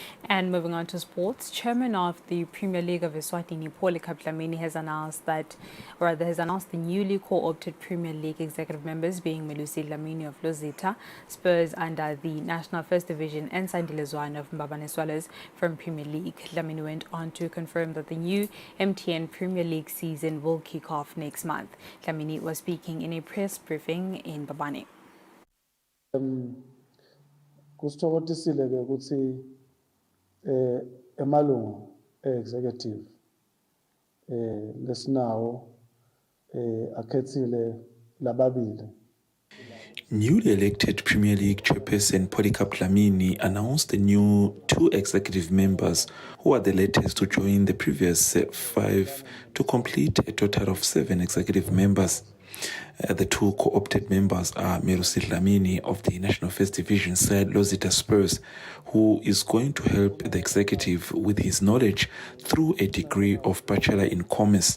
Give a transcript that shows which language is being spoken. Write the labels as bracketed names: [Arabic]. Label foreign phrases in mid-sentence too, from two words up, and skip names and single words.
[English] And moving on to sports, Chairman of the Premier League of Eswatini, Polycarp Dlamini, has announced the newly co-opted Premier League executive members, being Melusi Dlamini of Lozita, Spurs under the National First Division, and Sandile Zwane of Mbabane Swallows from Premier League. Dlamini went on to confirm that the new MTN Premier League season will kick off next month. Dlamini was speaking in a press briefing in Mbabane. [Swati] Emalungu executive lesinawo akhethile lababili. [English] Newly elected Premier League chairperson Polycarp Dlamini announced the new 2 executive members, who are the latest to join the previous 5 to complete a total of 7 executive members. The 2 co-opted members are Melusi Dlamini of the National First Division side Lozita Spurs, who is going to help the executive with his knowledge through a degree of Bachelor in Commerce.